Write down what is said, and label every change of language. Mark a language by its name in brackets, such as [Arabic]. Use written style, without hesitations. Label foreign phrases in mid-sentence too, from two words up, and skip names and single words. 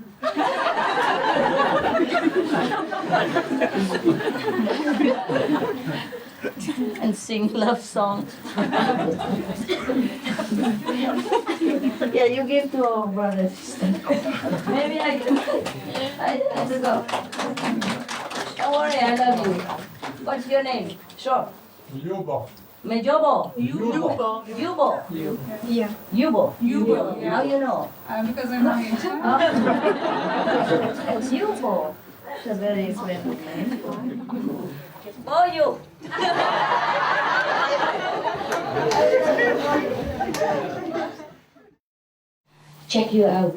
[English] And sing love songs. Yeah, you give to our brothers. Maybe I have to go. Don't worry, I love you. What's your name? Sure. Yubo. Mejobo. Yubo. Yubo. Yeah. Yubo. Yubo. Yeah. How you know? Because I'm Haitian. It's Yubo. That's a very friendly name. Oh, you. Check you out.